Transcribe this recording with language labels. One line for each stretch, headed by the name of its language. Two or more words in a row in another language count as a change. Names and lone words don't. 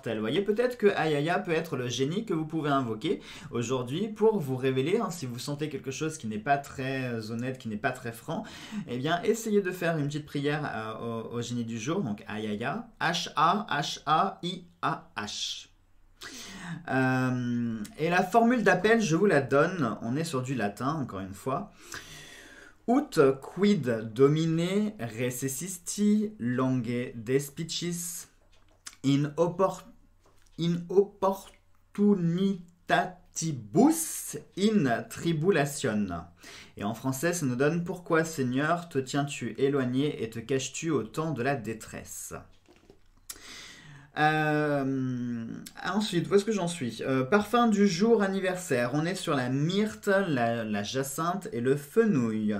French: Vous voyez, peut-être que Ayaya peut être le génie que vous pouvez invoquer aujourd'hui pour vous révéler, hein, si vous sentez quelque chose qui n'est pas très honnête, qui n'est pas très franc, eh bien, essayez de faire une petite prière au génie du jour, donc Ayaya, H-A-H-A-I-A-H. Et la formule d'appel, je vous la donne. On est sur du latin, encore une fois.
Latin: Ut quid domine recessisti longe despicis in opportunitatibus in tribulation.
French: Et en français, ça nous donne: pourquoi, Seigneur, te tiens-tu éloigné et te caches-tu au temps de la détresse? Ensuite, où est-ce que j'en suis? Parfum du jour anniversaire. On est sur la myrte, la jacinthe et le fenouil.